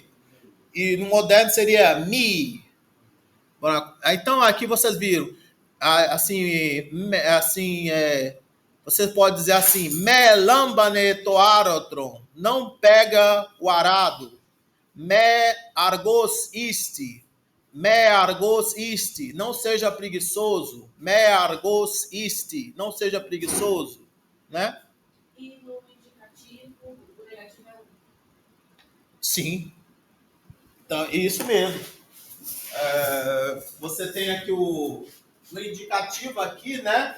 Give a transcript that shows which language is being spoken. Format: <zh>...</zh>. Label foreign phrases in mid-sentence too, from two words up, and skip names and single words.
<pt>E no moderno seria mi. Então aqui vocês viram. Você pode dizer assim,</pt> <el>μὴ λάμβανε τὸ ἄροτρον.</el> <pt>Não pega o arado.</pt> <el>μὴ ἀργὸς ἴσθι. μὴ ἀργὸς ἴσθι.</el> <pt>Não seja preguiçoso.</pt> <el>μὴ ἀργὸς ἴσθι.</el> <pt>Não seja preguiçoso. Né? E no indicativo, o negativo é um. Sim. Então, isso mesmo. Você tem aqui no indicativo aqui, né?</pt>